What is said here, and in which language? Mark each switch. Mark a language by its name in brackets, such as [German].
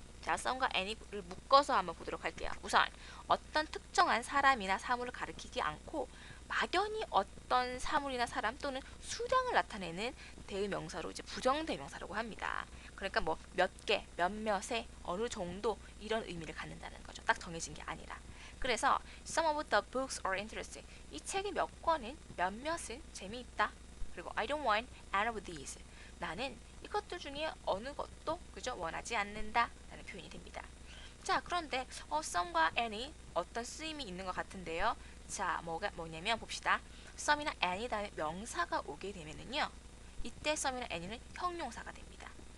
[Korean] 자, some과 any를 묶어서 한번 보도록 할게요. 우선 어떤 특정한 사람이나 사물을 가리키지 않고 막연히 어떤 사물이나 사람 또는 수량을 나타내는 대명사로 이제 부정대명사라고 합니다. 그러니까 뭐 몇 개, 몇몇의, 어느 정도 이런 의미를 갖는다는 거죠. 딱 정해진 게 아니라. 그래서 [English] some of the books are interesting. [Korean] 이 책의 몇 권은, 몇몇은 재미있다. [English] 그리고 I don't want any of these. [Korean] 나는 이것들 중에 어느 것도 그저 원하지 않는다 라는 표현이 됩니다. 자, 그런데 some과 any 어떤 쓰임이 있는 것 같은데요. 자, 뭐냐면 봅시다. some이나 any 다음에 명사가 오게 되면은요, 이때 some이나 any는 형용사가 됩니다.